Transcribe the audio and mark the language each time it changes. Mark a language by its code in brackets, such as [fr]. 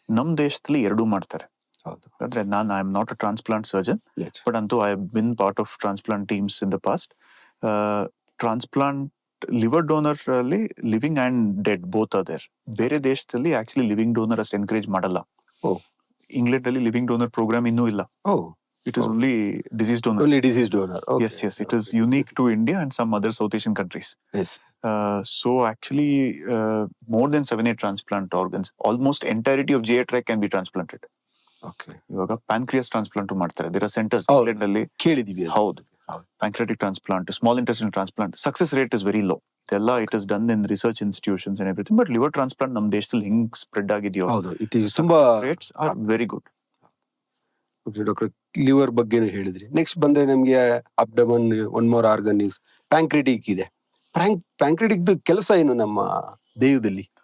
[kn] ನಮ್ ದೇಶದಲ್ಲಿ 2 ಮಾಡ್ತಾರೆ. [en] ಅಂದ್ರೆ I am not a transplant surgeon, but ಅಂತೂ I have been part of transplant teams in the past. Transplant liver donor ಅಲ್ಲಿ living and dead both are there. [kn] ಬೇರೆ ದೇಶದಲ್ಲಿ actually living donor ಅಷ್ಟು encourage ಮಾಡಲ್ಲ. ಇಂಗ್ಲೆಂಡ್ ಅಲ್ಲಿ living donor program ಇನ್ನೂ ಇಲ್ಲ. [en] It is only disease donor. Only disease donor. Okay. Yes. It is unique to India and some other South Asian countries. Yes. So actually, more than 7-8 transplant organs, almost entirety of GI tract can be transplanted. Okay. [kn] ಇವಾಗ pancreas transplant ಮಾಡ್ತಾರೆ. [en] There are centers England [kn] ಅಲ್ಲಿ. ಕೇಳಿದೀವಿ. [en] ಹೌದು. Pancreatic transplant, small intestine transplant. Success rate is very low. [kn] ಇದೆಲ್ಲ [en] it is done in research institutions and everything. But liver transplant [kn] ನಮ್ಮ ದೇಶದಲ್ಲಿ ಹೆಂಗ್ spread ಆಗಿದೆಯೋ, ತುಂಬಾ [en] rates are very good. [kn] Doctor, liver ಬಗ್ಗೆ ಹೇಳಿದ್ರಿ. ನೆಕ್ಸ್ಟ್ ಬಂದ್ರೆ ನಮ್ಗೆ [en] Abdomen, one more organ is pancreatic ಇದೆ. [kn] ಪ್ಯಾಂಕ್ರಿಟಿಕ್ ಕೆಲಸ ಏನು ನಮ್ಮ ದೇಹದಲ್ಲಿ?